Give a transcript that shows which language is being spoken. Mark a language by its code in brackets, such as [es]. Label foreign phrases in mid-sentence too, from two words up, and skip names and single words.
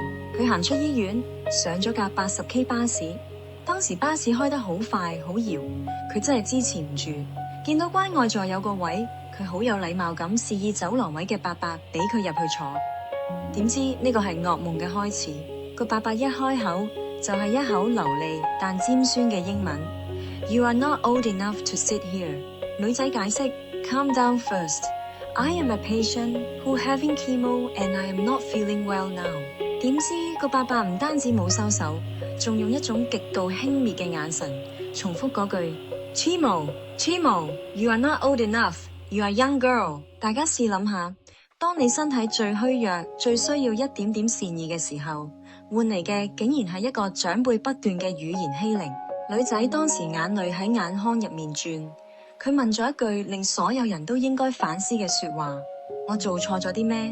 [yue] 佢行出醫院，上咗架80K 巴士，當時巴士開得好快好搖，佢真係支持唔住，見到關愛座有個位，佢好有禮貌咁示意走廊位嘅伯伯俾佢入去坐，點知呢個係噩夢嘅開始。個伯伯一開口就係一口流利但尖酸嘅英文。 [en] You are not old enough to sit here。 [yue] 女仔解釋 [en] Calm down first. I am a patient who having chemo and I am not feeling well now。 [yue] 點知個伯伯唔單止冇收手，仲用一種極度輕蔑嘅眼神重複嗰句 [en] Chemo, you are not old enough。You are young girl。 [yue] 大家試諗下，當你身體最虛弱、最需要一點點善意嘅時候，換嚟嘅竟然係一個長輩不斷嘅語言欺凌。女仔當時眼淚喺眼眶入面轉，佢問咗一句令所有人都應該反思嘅說話：我做錯咗啲咩？